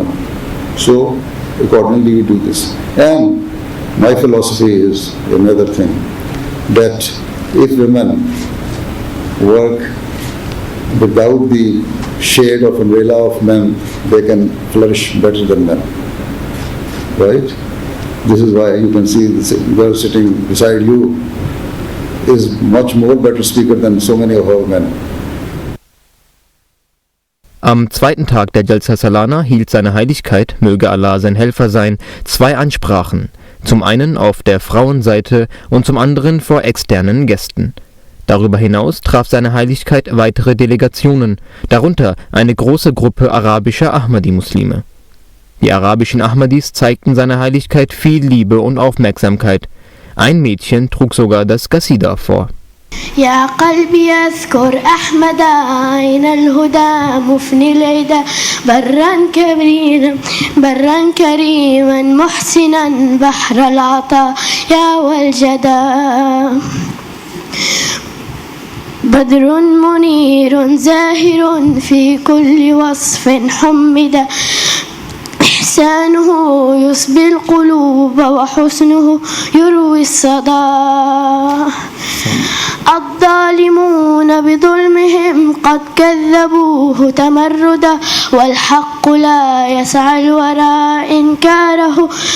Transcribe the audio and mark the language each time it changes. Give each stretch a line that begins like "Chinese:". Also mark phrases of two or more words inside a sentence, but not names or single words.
English: So accordingly we do this. And my philosophy is another thing, that if women work without the shade of umbrella of men, they can flourish better than men. Right? This is why you can see this girl sitting beside you is much more better speaker than so many of our men.
German: Am zweiten Tag der Jalsa Salana hielt seine Heiligkeit, möge Allah sein Helfer sein, 2 Ansprachen. Zum einen auf der Frauenseite und zum anderen vor externen Gästen. Darüber hinaus traf seine Heiligkeit weitere Delegationen, darunter eine große Gruppe arabischer Ahmadi-Muslime. Die arabischen Ahmadis zeigten seiner Heiligkeit viel Liebe und Aufmerksamkeit. Ein Mädchen trug sogar das Qasida vor.
Arabic: يا قلبي اذكر أحمد عين الهدى مفني العدا برا كريما محسنا بحر العطاء يا والجدا بدر منير زاهر في كل وصف حمد إحسانه يصبي القلوب وحسنه يروي الصدى الظالمون بظلمهم قد كذبوه تمردا والحق لا يسعى الورى إنكاره.